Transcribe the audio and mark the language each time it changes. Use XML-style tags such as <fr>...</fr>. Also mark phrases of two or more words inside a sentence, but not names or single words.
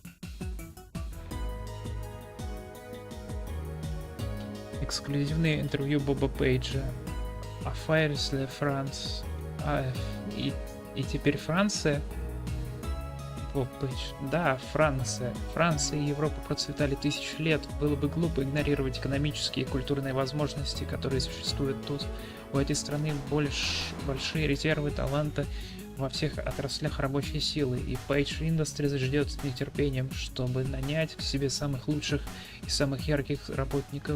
<ru>Эксклюзивное интервью Боба Пейджа.</ru> <fr>Affaires de France.</fr> <ru>И теперь Франция. Боб Пейдж. Да, Франция. Франция и Европа процветали 1000 лет. Было бы глупо игнорировать экономические и культурные возможности, которые существуют тут. У этой страны большие резервы таланта во всех отраслях рабочей силы, и Page Industries ждет с нетерпением, чтобы нанять к себе самых лучших и самых ярких работников.</ru>